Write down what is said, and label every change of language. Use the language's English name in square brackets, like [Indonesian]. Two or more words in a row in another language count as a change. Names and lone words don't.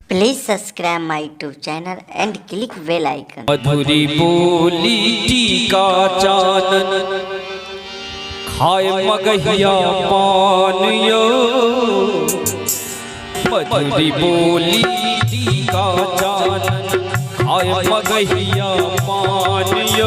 [English] Please subscribe my YouTube channel and click bell icon. [Maithili] मधुरी बोली टीका चानन खाए मगहिया पान यो। मधुरी बोली टीका चानन खाए मगहिया पान यो।